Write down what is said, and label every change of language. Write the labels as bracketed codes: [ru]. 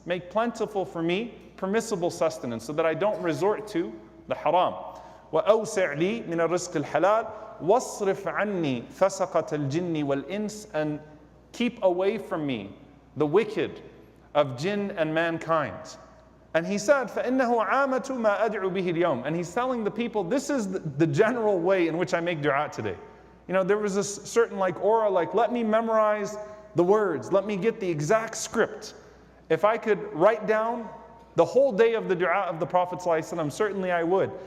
[en] Make plentiful for me permissible sustenance so that I don't resort to the haram. [ar] Wa awsi' li min ar-rizq al-halal. وَاصْرِفْ عَنِّي فَسَقَةَ الْجِنِّ وَالْإِنسِ. [en] And keep away from me the wicked of jinn and mankind. And he said, [ar] فَإِنَّهُ عَامَةُ مَا أَدْعُ بِهِ الْيَوْمِ. [en] And he's telling the people, this is the general way in which I make dua today. You know, there was a certain aura, let me memorize the words, let me get the exact script. If I could write down the whole day of the dua of the Prophet ﷺ, certainly I would.